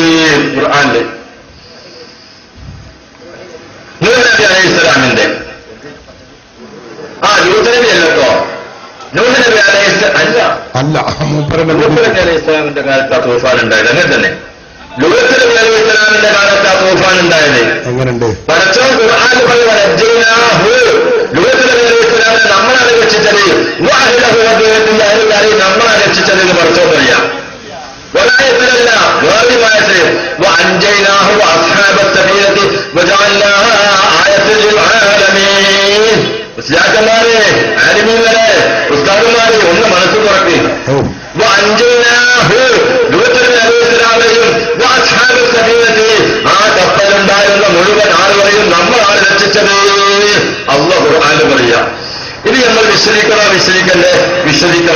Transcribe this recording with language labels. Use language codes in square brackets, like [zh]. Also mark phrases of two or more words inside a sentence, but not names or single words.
[ml] ഖുർആനിൽ നൂഹ് നബി [ar] عليه السلام [ml] ലൂത്ത് നബി അല്ലട്ടോ, നൂഹ് നബി [ar] عليه السلام [ml] കാലത്ത് ആ തൂഫാൻ ഉണ്ടായത്. അങ്ങനെ തന്നെ ലൂത്ത് നബി [ar] عليه السلام [ml] കാലത്ത് ആ തൂഫാൻ ഉണ്ടായത്. എങ്ങനെയുണ്ട്? പടച്ചോൻ ഖുർആനിൽ പറയുന്നത് ലൂത്ത് നബി [ar] عليه السلام [ml] നമ്മളാണ് രക്ഷിച്ചത്, അദ്ദേഹത്തിന്റെ അയൽക്കാരെ നമ്മളാണ് രക്ഷിച്ചത് എന്ന് പടച്ചോൻ പറയാം. [ar] ولا غارمات وأنجيناه وأصحاب السفينة وجعلناها آية للعالمين. [ml] ഉസ്താദന്മാരെ, ആലിമീങ്ങളെ, ഉസ്താദന്മാരെ ഒന്ന് മനസ്സ് തുറക്കുക. ആ കപ്പലുണ്ടായിരുന്ന മുഴുവൻ ആളുകളെയും നമ്മളാണ് രക്ഷിച്ചത്. അല്ലാഹു ഖുർആനിൽ പറയാം. ഇത് നമ്മൾ വിശ്വസിക്കണ്ടേ? വിശ്വസിക്കണം.